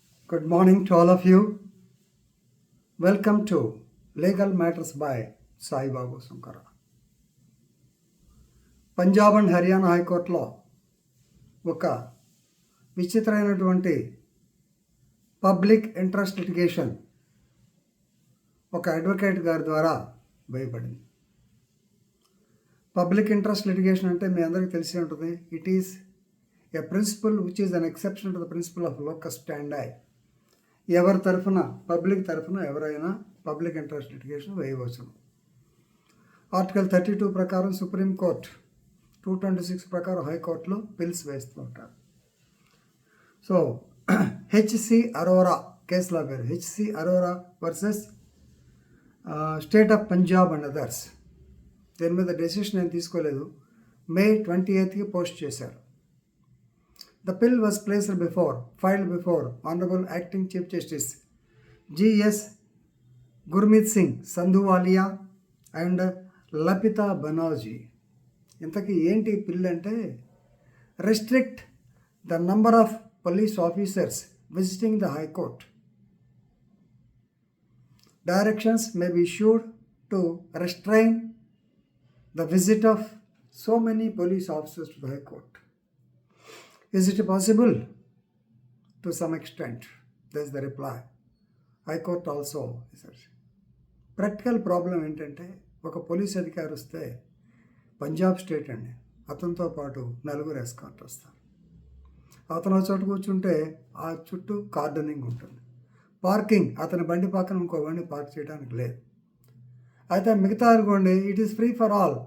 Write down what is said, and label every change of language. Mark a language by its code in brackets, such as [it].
[en] Good morning to all of you. Welcome to Legal Matters by Sai Babu Sankara. [te] Punjab and Haryana హైకోర్టులో ఒక విచిత్రమైనటువంటి public interest litigation ఒక advocate గారి ద్వారా వేయబడింది. పబ్లిక్ ఇంట్రెస్ట్ లిటిగేషన్ అంటే మీ అందరికీ తెలిసి ఉంటుంది. [en] It is a principle which is an exception to the principle of locus standi. [te] ఎవరి తరఫున పబ్లిక్ తరఫున ఎవరైనా పబ్లిక్ ఇంట్రెస్ట్ లిటిగేషన్ వేయవచ్చును. ఆర్టికల్ 32 ప్రకారం సుప్రీంకోర్టు, 226 ప్రకారం హైకోర్టులో పిల్స్ వేస్తూ ఉంటారు. సో హెచ్సి అరోరా కేసులో పేరు HC Arora versus state of Punjab and others. దీని మీద డెసిషన్ ఏం తీసుకోలేదు. May 28కి పోస్ట్ చేశారు. [en] The bill was filed before Honorable Acting Chief Justice G.S. Gurmeet Singh Sandhuwalia and Lapita Banerjee. [te] ఇంతకీ ఏంటి బిల్ అంటే, [en] restrict the number of police officers visiting the High Court. Directions may be issued to restrain the visit of so many police officers to the High Court. Is it possible? To some extent. That's the reply. High Court also research. [te] Practical problem ఏంటంటే, ఒక police అధికారి వస్తే Punjab state అండి, అతనితో పాటు 4 escort వస్తారు. అతను చోట కూర్చుంటే ఆ చుట్టూ కార్డనింగ్ ఉంటుంది. పార్కింగ్, అతని బండి పక్కన ఇంకో బండి పార్క్ చేయడానికి లేదు. అయితే మిగతా అనుకోండి, [en] It is free for all.